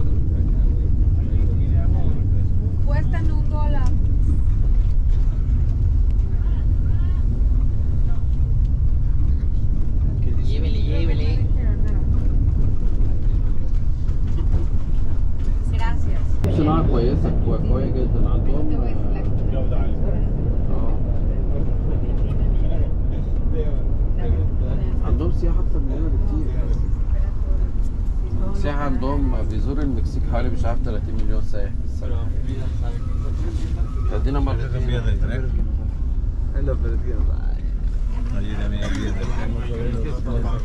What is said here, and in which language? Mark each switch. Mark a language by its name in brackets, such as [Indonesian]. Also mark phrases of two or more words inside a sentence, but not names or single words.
[Spanish] Cuestan $1. Llévele. Gracias. [Arabic] صناعة كويسة قوية جدا عندهم. عندهم سياحة أكتر مننا بكتير. السياحة عندهم بيزور المكسيك حوالي مش عارف 30 مليون سائح في السنة. تدينا مرتين. [Spanish] Allí también hay vías del tren.